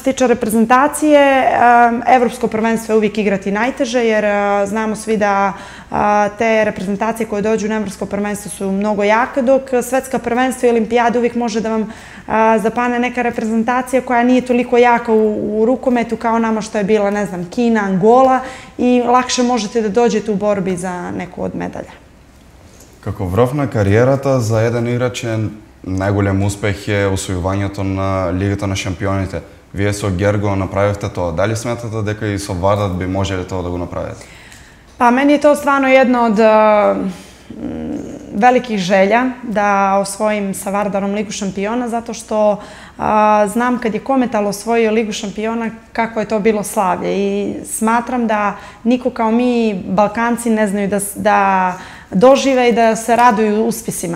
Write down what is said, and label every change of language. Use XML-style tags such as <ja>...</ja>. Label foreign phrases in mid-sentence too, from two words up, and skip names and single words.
<sr>tiče reprezentacije, Evropsko prvenstvo je uvijek igrati najteže jer znamo svi da te reprezentacije koje dođu na Evropsko prvenstvo su mnogo jake, dok svetska prvenstva i olimpijada uvijek može da vam zapane neka reprezentacija koja nije toliko jaka u rukometu kao nama što je bila, ne znam, Kina, Angola i lakše možete da dođete u borbi za neku od medalja.</sr> <mk>Како врв на кариерата за еден играч најголем успех е освојувањето на Лигата на шампионите. Вие со Герго направивте тоа. Дали сметате дека и со Вардар би можеле тоа да го направите?</mk> <sr>Pa meni je to stvarno jedno od velikih želja da osvojim sa Vardarom Ligu šampiona, zato što znam kad je Kometal osvojio Ligu šampiona kako je to bilo slavlje i smatram da niko kao mi Balkanci ne znaju da dožive i da se raduju uspjesima.</sr>